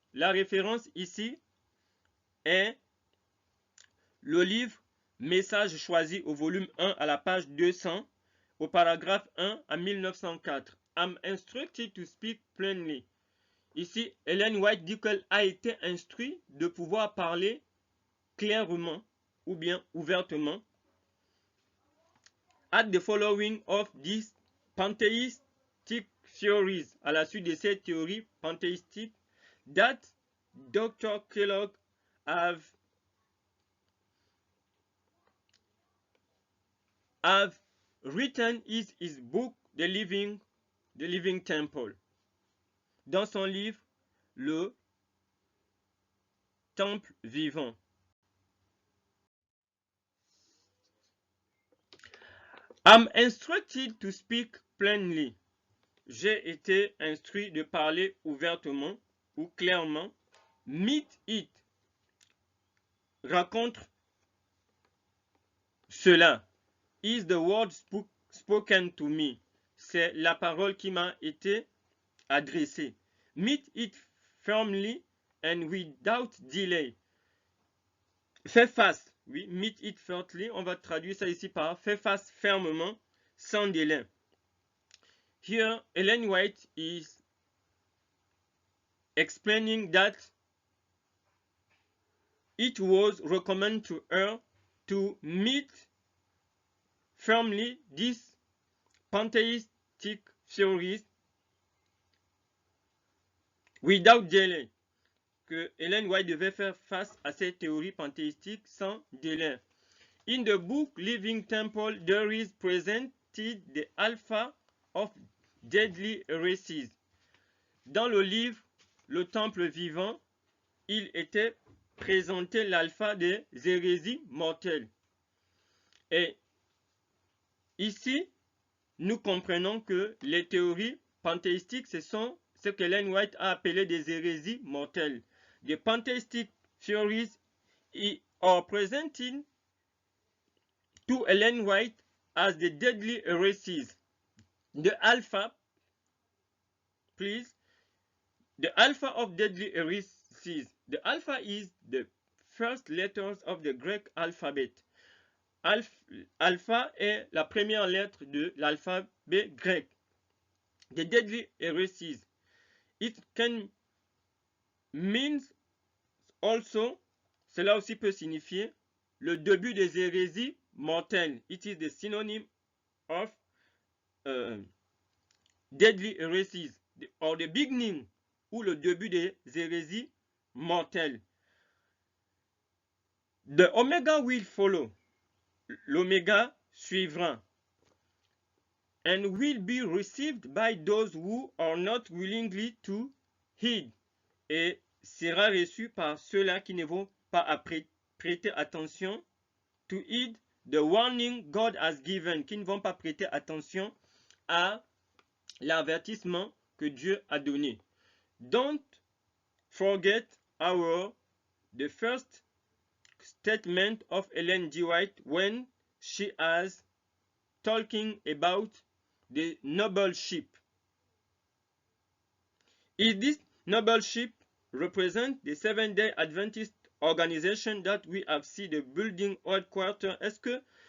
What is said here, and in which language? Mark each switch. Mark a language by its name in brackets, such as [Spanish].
[French] La référence ici est le livre Message choisi au volume 1 à la page 200, au paragraphe 1 à 1904. [English] I'm instructed to speak plainly. [French] Ici, Ellen White dit qu'elle a été instruite de pouvoir parler clairement ou bien ouvertement. [English] At the following of these pantheistic theories, [French] à la suite de ces théories panthéistiques, [English] that Dr. Kellogg have written his book, The Living Temple. [French] Dans son livre, Le Temple Vivant. [English] I'm instructed to speak plainly. [French] J'ai été instruit de parler ouvertement ou clairement. [English] Meet it. [French] Raconte cela. [English] Is the word spoken to me. [French] C'est la parole qui m'a été adressée. [English] Meet it firmly and without delay. [French] Fais face. Oui, [English] meet it firmly. [French] On va traduire ça ici par fais face fermement, sans délai. [English] Here, Ellen White is explaining that it was recommended to her to meet firmly these pantheistic theories without delay. [French] Que Ellen White devait faire face à ces théories panthéistiques sans délai. [English] In the book Living Temple, there is presented the alpha of deadly heresies. [French] Dans le livre Le Temple Vivant, il était présenté l'alpha des hérésies mortelles. Et ici, nous comprenons que les théories panthéistiques, ce sont ce que Ellen White a appelé des hérésies mortelles. [English] The pantheistic theories are presented to Ellen White as the deadly heresies. The alpha, please, the alpha of deadly heresies. The alpha is the first letters of the Greek alphabet. [French] Alpha est la première lettre de l'alphabet grec. [English] The deadly heresies. It can mean also, [French] cela aussi peut signifier le début des hérésies mortelles. [English] It is the synonym of deadly heresies, or the beginning, [French] ou le début des hérésies mortelles. [English] The omega will follow. [French] L'oméga suivra. [English] And will be received by those who are not willingly to heed. [French] Et sera reçu par ceux-là qui ne vont pas prêter attention, [English] to heed the warning God has given, [French] qui ne vont pas prêter attention à l'avertissement que Dieu a donné. [English] Don't forget the first statement of Ellen G. White when she was talking about the noble ship. Is this noble ship represent the Seventh-day Adventist organization that we have seen the building headquarters? [French] Est-ce que